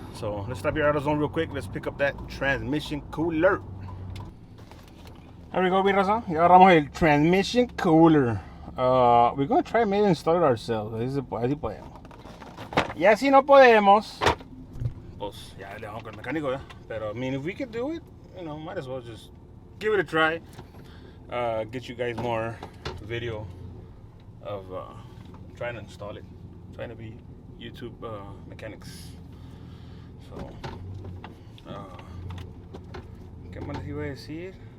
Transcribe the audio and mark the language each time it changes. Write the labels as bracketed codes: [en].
[en] So let's stop here at AutoZone real quick. Let's pick up that transmission cooler. There we go, [es] mi raza. Ya agarramos el [en] transmission cooler. We're going to try maybe install it ourselves. [es] Así podemos. Y así no podemos, pues ya le vamos con el mecánico, ¿eh? [en] Pero I mean, if we could do it, might as well just give it a try. Get you guys more video of trying to install it. Trying to be YouTube mechanics. [es] So, ¿qué más les iba a decir?